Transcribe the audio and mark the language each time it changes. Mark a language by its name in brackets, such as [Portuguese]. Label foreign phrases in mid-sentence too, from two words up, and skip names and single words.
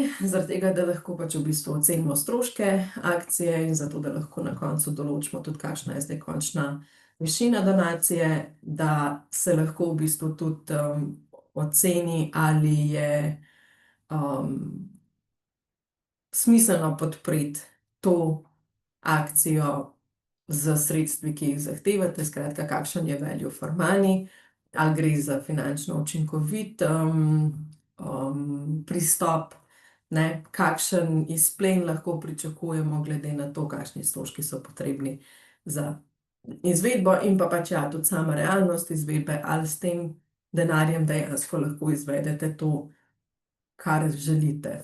[Slovenian] Zaradi tega, da lahko pač v bistvu ocenimo stroške akcije in zato, da lahko na koncu določimo tudi, kakšna je zdaj končna višina donacije, da se lahko v bistvu tudi oceni, ali je smiselno podpreti to akcijo s sredstvi, ki jih zahtevate, skratka, kakšen je [English] value for money, [Slovenian] ali gre za finančno učinkovit pristop, ne, kakšen izplen lahko pričakujemo glede na to, kakšni stroški so potrebni za izvedbo, in pa pač tudi sama realnost izvedbe, ali s tem denarjem dejansko lahko izvedete to, kar želite.